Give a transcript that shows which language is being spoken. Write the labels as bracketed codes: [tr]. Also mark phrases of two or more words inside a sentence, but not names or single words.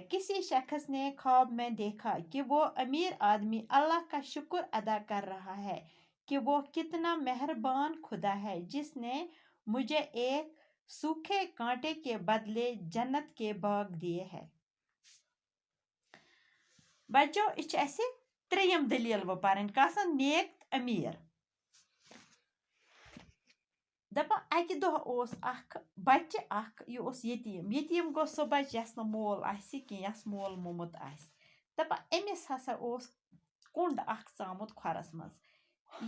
[hi] किसी शख्स ने ख्वाब में देखा कि वो अमीर आदमी अल्लाह का शुक्र अदा कर रहा है कि वो कितना मेहरबान खुदा है जिसने मुझे एक सूखे कांटे के बदले जन्नत के बाग दिए हैं। [ks] बच्चों इस त्रेयम दलील वो पारन कसन नेक अमीर। दपा अकि दो बच्चे यतीम गो सो बच्चे यस मोल यस मोल मोमुत दपा अमिस हसा कुंड चामुत खोरस मज।